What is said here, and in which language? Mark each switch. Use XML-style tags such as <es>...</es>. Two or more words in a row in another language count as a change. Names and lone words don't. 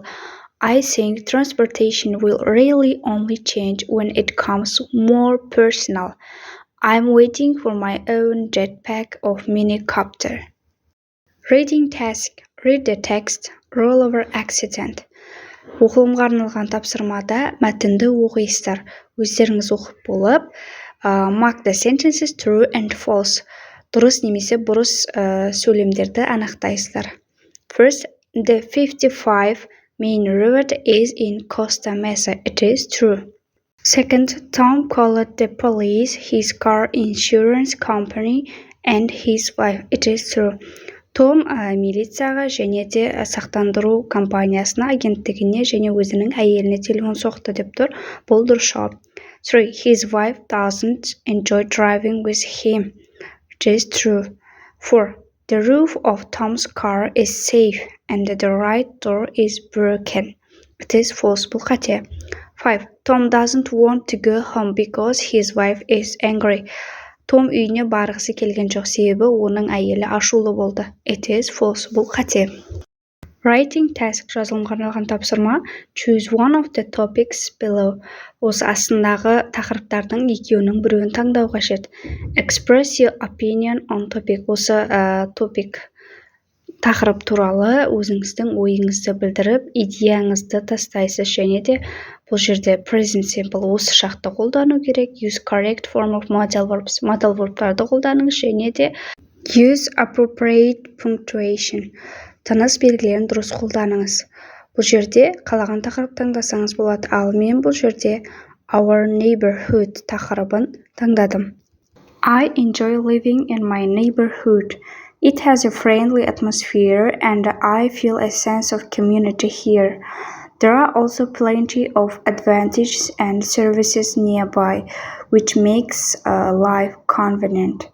<en>I think transportation will really only change when it becomes more personal. I'm waiting for my own jetpack or minicopter. Reading task. Read the text. Roll over accident.</en> <kk>Оқылымға арналған тапсырмада мәтінді оқисыздар. Өздеріңіз оқып болып,</kk> <en>mark the sentences true and false.</en> <kk>Дұрыс немесе бұрыс сөйлемдерді анықтайсыздар.</kk> <en>First, the 55 main road is in Costa Mesa. It is true. Second, Tom called the police, his car insurance company, and his wife. It is true.</en> <kk>Том милицияға және де сақтандыру компаниясына, агенттігіне және өзінің әйеліне телефон соқты деп тұр. Бұл дұрыс жауап. 3.</kk> <en>His wife doesn't enjoy driving with him. It is true. 4. The roof of Tom's car is safe and the right door is broken. It is false.</en> <kk>Бұл қате.</kk> <en>5. Tom doesn't want to go home because his wife is angry.</en> <kk>Том үйіне барғысы келген жоқ, себебі оның әйелі ашулы болды.</kk> <en>It is false.</en> <kk>Бұл қате.</kk> <en>Writing task.</en> <kk>Жазылымға арналған тапсырма.</kk> <en>Choose one of the topics below.</en> <kk>Осы астындағы тақырыптардың екеуінің біреуін таңдау қажет.</kk> <en>Express your opinion on topic.</en> <kk>Осы тақырып туралы өзіңіздің ойыңызды білдіріп, идеяңызды тастайсыз, және де бұл жерде</kk> <en>present simple</en> <kk>осы шақты қолдану керек.</kk> <en>Use correct form of modal verbs.</en> <kk>Modal verb'ларды қолданыңыз, және де</kk> <en>use appropriate punctuation.</en> <kk>Тыныс белгілерін дұрыс қолданыңыз. Бұл жерде қалаған тақырып таңдасаңыз болады, ал мен бұл жерде</kk> <en>our neighborhood</en> <kk>тақырыбын таңдадым.</kk> <en>I enjoy living in my neighborhood. It has a friendly atmosphere and I feel a sense of community here. There are also plenty of advantages and services nearby, which makes life convenient.</en>